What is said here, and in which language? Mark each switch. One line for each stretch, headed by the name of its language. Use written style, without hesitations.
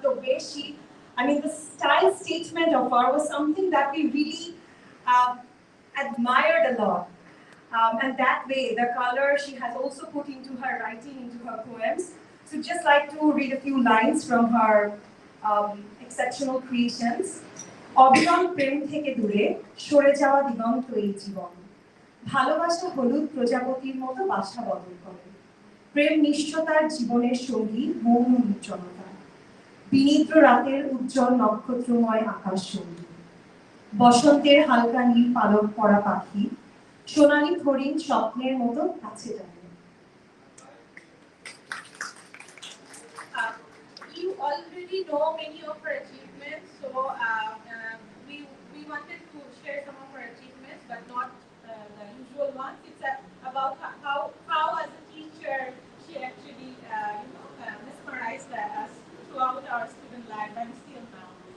English: The way the style statement of her was something that we really admired a lot. And that way, the color she has also put into her writing, into her poems. So just like to read a few lines from her exceptional creations.
Bangla: অবিরল প্রেম থেকে দূরে সরে যাওয়া দিগন্ত এই জীবন, ভালোবাসা হলুদ প্রজাপতির মতো বাসা বদল করে, প্রেম নিষ্ঠতার জীবনের সঙ্গী মৌন নির্জনতা, বিনিদ্র রাতের উজ্জ্বল নক্ষত্রময় আকাশ সঙ্গী, বসন্তের হালকা নীল পালক পরা পাখি, সোনালী হরিণ স্বপ্নের মতো কাছে টানে।
English: You already know many of her achievements, so we wanted to share some of her achievements, but not the usual ones. It's about how as a teacher she actually mesmerized us throughout our student life and still now.